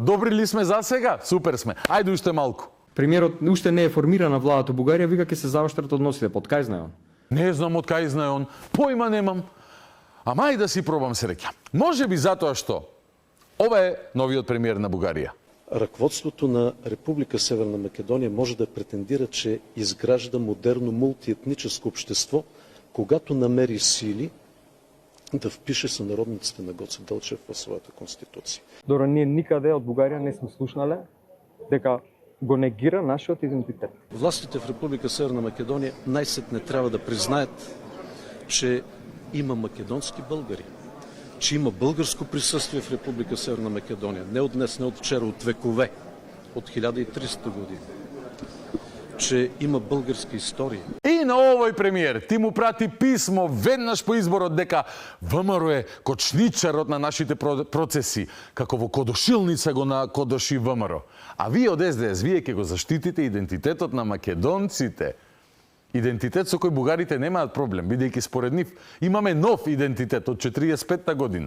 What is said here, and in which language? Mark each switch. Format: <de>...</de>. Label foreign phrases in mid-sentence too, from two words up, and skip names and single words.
<mk>Добри ли сме за сега? Супер сме. Ајде уште малку. Премиерот уште не е формирана владата Бугарија, вика ќе се заоштрат односите. Под кај знае он? Не знам од кај знае он. Појма немам. Ама ајде да си пробам среќа. Може би затоа што ова е новиот премиер на Бугарија.</mk> <bg>Ръководството на Република Северна Македония може да претендира, че изгражда модерно мултиетническо общество, когато намери сили да впише сънародниците на Гоце Делчев в своята конституция.</bg> <mk>Добро, ние никаде од Бугарија не сме слушнале дека го негира нашиот идентитет.</mk> <bg>Властите в Република Северна Македония най-сетне трябва да признаят, че има македонски българи, че има българско присъствие в Република Северна Македония. Не от днес, не от вчера, от векове, от 1300 години. Че има българска история.</bg> <mk>И на овој премиер ти му прати писмо веднаш по изборот дека ВМРО е кочничарот на нашите процеси, како во кодошилница го накодоши ВМРО. А вие од СДС, вие ќе го заштитите идентитетот на македонците. Идентитет со кој бугарите немаат проблем, бидејќи според нив имаме нов идентитет од 45-та година.</mk>